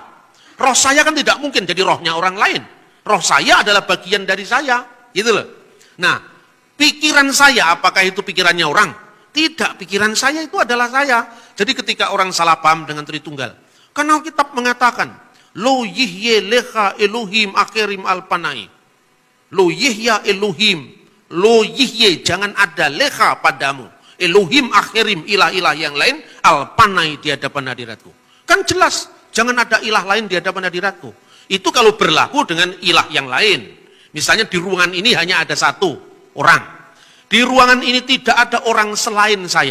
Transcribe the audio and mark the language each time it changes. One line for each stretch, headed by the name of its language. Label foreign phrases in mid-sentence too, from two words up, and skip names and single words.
Indonesian: Roh saya kan tidak mungkin jadi rohnya orang lain. Roh saya adalah bagian dari saya, gitu loh. Nah, pikiran saya apakah itu pikirannya orang? Tidak, pikiran saya itu adalah saya. Jadi ketika orang salah paham dengan Tritunggal, karena Alkitab mengatakan,
Hebrew: לא יהיה לך אלהים אחרים על פני. לא יהיה אלהים. לא יהיה,
Indonesian: jangan ada lecha padamu.
Hebrew: אלהים אחרים,
Indonesian: ilah-ilah yang lain, alpanai di hadapan hadiratku. Kan jelas, jangan ada ilah lain di hadapan hadiratku. Itu kalau berlaku dengan ilah yang lain. Misalnya di ruangan ini hanya ada satu orang. Di ruangan ini tidak ada orang selain saya.